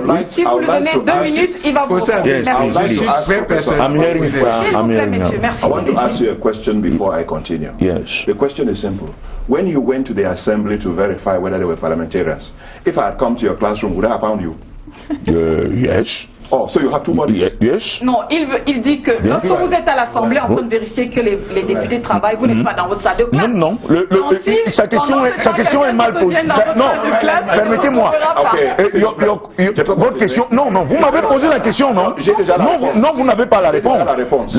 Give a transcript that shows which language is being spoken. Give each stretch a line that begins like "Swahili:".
French: Si vous lui donnez 2 minutes, il va vous
English: I want to ask you a question before I continue. Yes. The question is simple. When you went to the assembly to verify whether they were parliamentarians, if I had come to your classroom, would I have found you? Yes. Oh, so you have 2 bodies? Yes.
French: Non, il dit que lorsque vous êtes à l'Assemblée en train de vérifier que les députés travaillent, vous n'êtes pas dans votre salle de classe. Non. Sa question est mal posée. Non, permettez-moi. Votre question. Non, vous m'avez posé la question, non? Non, vous n'avez pas la réponse.